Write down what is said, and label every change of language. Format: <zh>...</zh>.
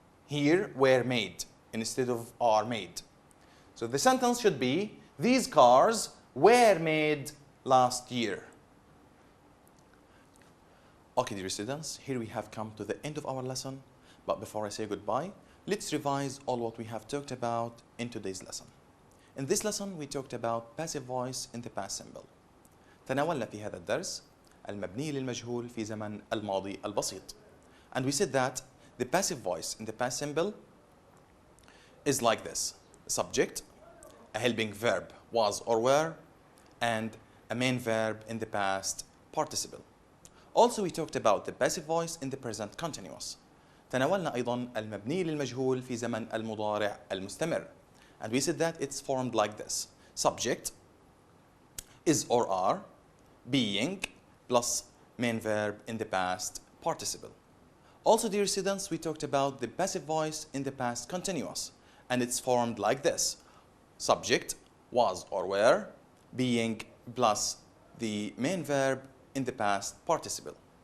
<en>Here, were made instead of are made. So the sentence should be, these cars were made last year. Okay, dear students, here we have come to the end of our lesson. But before I say goodbye, let's revise all what we have talked about in today's lesson. In this lesson, we talked about passive voice in the past simple.</en> <ar>تناولنا في هذا الدرس المبني للمجهول في زمن الماضي البسيط.</ar> <en>And we said that the passive voice in the past simple is like this. A subject, a helping verb was or were, and a main verb in the past participle. Also we talked about the passive voice in the present continuous.</en> <ar>تناولنا أيضا المبني للمجهول في زمن المضارع المستمر.</ar> <en>And we said that it's formed like this. Subject, is or are, being, plus main verb in the past participle. Also, dear students, we talked about the passive voice in the past continuous. And it's formed like this. Subject, was or were, being, plus the main verb in the past participle.</en>